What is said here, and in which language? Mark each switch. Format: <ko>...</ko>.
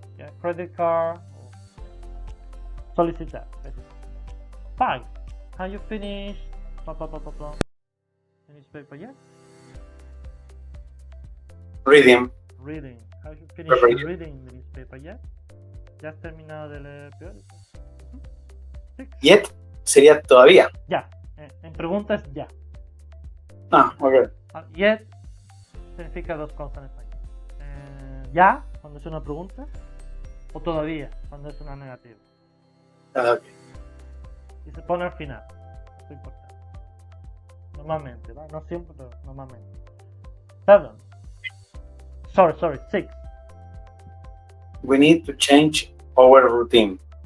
<en>Yeah, credit card. Solicitar. 5. Can you finish? Finish paper yet? Reading. Reading. Have you finished Preparation. reading the newspaper yet?</en> <es>¿Ya has terminado de leer el periódico?</es> <en>Six.</en> <es>Yet sería todavía. Ya. En pregunta es ya. Ok. Yet significa dos cosas en español. Ya, cuando es una pregunta, o todavía, cuando es una negativa. Ok. Y se pone al final. Esto es importante. Normalmente, ¿vale? No siempre, pero normalmente.</es> <en>7. Sorry, 6. We need to change our routine.</en>